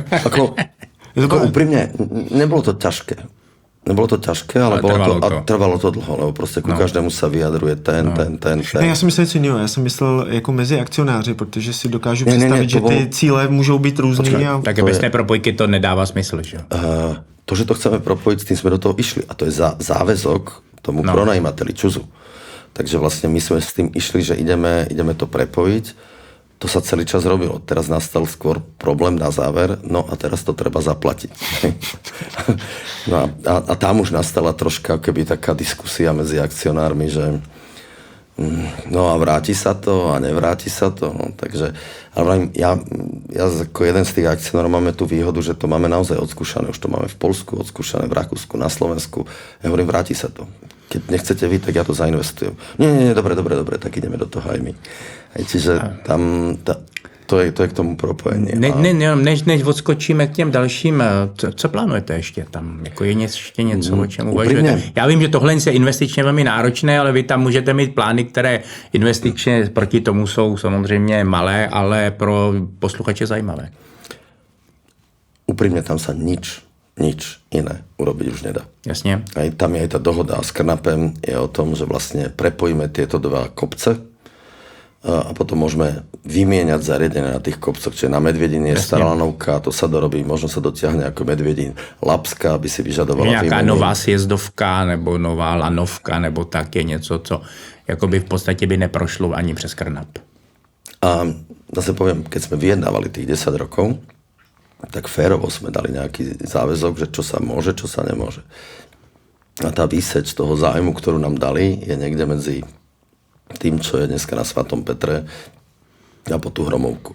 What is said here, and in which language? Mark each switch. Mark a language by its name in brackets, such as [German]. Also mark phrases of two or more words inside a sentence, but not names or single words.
[Slovak] Úprimne, nebolo to ťažké. [Czech] Nebylo to těžké, ale trvalo to dlouho, lebo prostě ku každému se vyjadruje ten. Ne, já jsem myslel něco jiného, já jsem myslel jako mezi akcionáři, protože si dokážu představit, že ty cíle můžou být různý. Tak bez té propojky to nedává smysl, že? [Slovak] To, že to chceme propojit, s tým jsme do toho išli a to je záväzok tomu pronajímateli ČUZu. Takže vlastně my jsme s tým išli, že ideme to prepojiť. To sa celý čas robilo. Teraz nastal skôr problém na záver, no a teraz to treba zaplatiť. No a tam už nastala troška keby taká diskusia medzi akcionármi, že no a vráti sa to a nevráti sa to. No, takže, ale ja ako jeden z tých akcionárov máme tú výhodu, že to máme naozaj odskúšané. Už to máme v Poľsku, odskúšané v Rakúsku, na Slovensku. Ja hovorím, vráti sa to. Keď nechcete vy, tak ja to zainvestujem. Nie, dobre, tak ideme do toho aj my. Čiže tam to je k tomu propojení. [Czech] Než odskočíme k těm dalším, co plánujete ještě tam? Jako je ještě něco, o čem uvažujete? Já vím, že tohle je investičně velmi náročné, ale vy tam můžete mít plány, které investičně proti tomu jsou samozřejmě malé, ale pro posluchače zajímavé. [Slovak] Úprimne tam sa nič iné urobiť už nedá. Jasne. Aj tam je aj tá dohoda s Krnapem je o tom, že vlastne prepojíme tieto dva kopce a potom môžeme vymieňať zariadenie na tých kopcoch, čiže na Medvedine je stará lanovka, to sa dorobí, možno sa dotiahne ako Medvedín Lapská, aby si vyžadovala [Czech] nějaká nová sjezdovka nebo nová lanovka nebo tak je něco, co jakoby v podstatě by neprošlo ani přes Krnap. [Slovak] A zase poviem, keď sme vyjednávali tých 10 rokov, tak férovo sme dali nejaký záväzok, že čo sa môže, čo sa nemôže. A tá výseč toho zájmu, ktorú nám dali, je niekde medzi tým, čo je dneska na Svatom Petre a po tú Hromovku.